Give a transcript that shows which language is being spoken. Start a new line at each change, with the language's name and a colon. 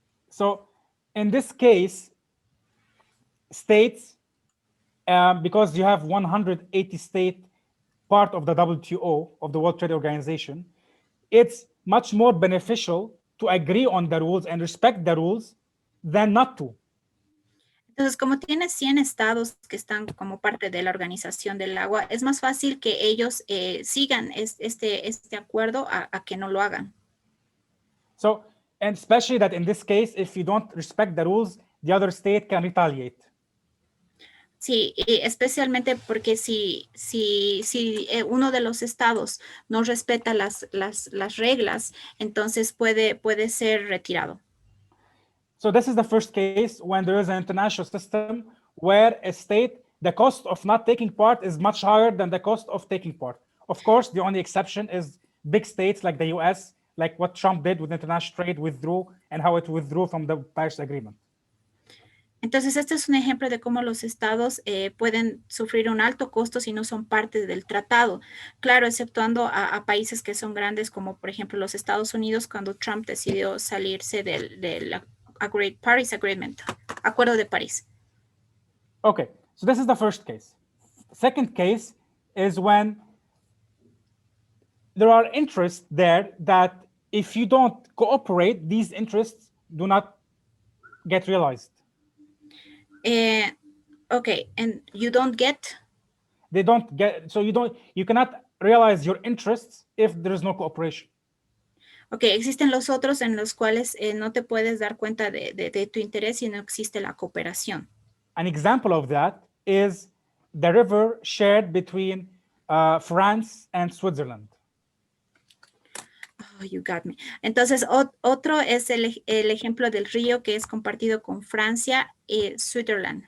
English: So in this case, states, because you have 180 states part of the WTO, of the World Trade Organization, it's much more beneficial to agree on the rules and respect the rules than not to.
Spanish: Entonces, como tienes 100 estados que están como parte de la Organización del Agua, es más fácil que ellos sigan este acuerdo a que no lo hagan.
English: So, and especially that in this case, if you don't respect the rules, the other state can retaliate.
Spanish: Sí, y especialmente porque si uno de los estados no respeta las reglas, entonces puede ser retirado.
English: So this is the first case when there is an international system where a state, the cost of not taking part is much higher than the cost of taking part. Of course, the only exception is big states like the US, like what Trump did with international trade, withdrew, and how it withdrew from the Paris Agreement.
Spanish: Entonces, este es un ejemplo de cómo los estados pueden sufrir un alto costo si no son parte del tratado. Claro, exceptuando a países que son grandes, como por ejemplo los Estados Unidos, cuando Trump decidió salirse del Paris Agreement, Acuerdo de París.
English: Okay, so this is the first case. Second case is when there are interests there that if you don't cooperate, these interests do not get realized. Okay, and you don't get? They don't get, so you cannot realize your interests if there is no cooperation.
Spanish: Okay, existen los otros en los cuales no te puedes dar cuenta de tu interés si no existe la cooperación.
English: An example of that is the river shared between France and Switzerland. Oh, you got me.
Spanish: Entonces, otro es el ejemplo del río que es compartido con Francia y Switzerland.